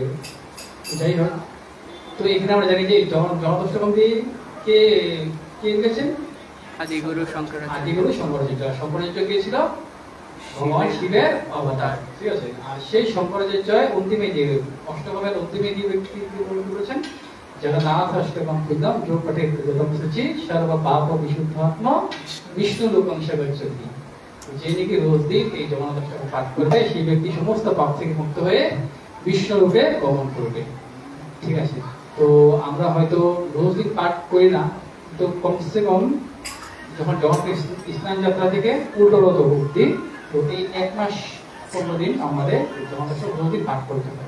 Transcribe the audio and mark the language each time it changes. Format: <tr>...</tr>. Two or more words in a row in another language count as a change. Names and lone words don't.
<bn>যাই হোক, তো এখানে আমরা জানি যে জগন্নাথ অষ্টকম দিয়ে কে কে লিখেছেন? আদিগুরু শঙ্করাচার্য। আদিগুরু শঙ্করাচার্য। শঙ্করাচার্য কে ছিল? ভগবান শিবের অবতার, ঠিক আছে। আর সেই শঙ্করাচার্য অন্তিমে দিয়ে অষ্টকমের অন্তিমে দিয়ে ব্যক্তি বলেছেন জগন্নাথ অষ্টকম</bn> <sa>কৃতম जो पठे कृतम सचि सर्व पाप विशुद्धात्म विष्णु लोकं च गच्छति।</sa> <bn>যে নাকি রোজ দিন এই জগন্নাথ অষ্টকম পাঠ করবে, সেই ব্যক্তি সমস্ত পাপ থেকে মুক্ত হয়ে বিষ্ণু রূপে গমন করবে, ঠিক আছে। তো আমরা হয়তো রোজ দিন পাঠ করি না, তো কমসে কম যখন জগন্নাথ স্নান যাত্রা থেকে উল্টোরথ অবধি, তো এই 1 মাস 15 দিন আমাদের জগন্নাথ অষ্টকম রোজ দিন পাঠ করতে হয়।</bn>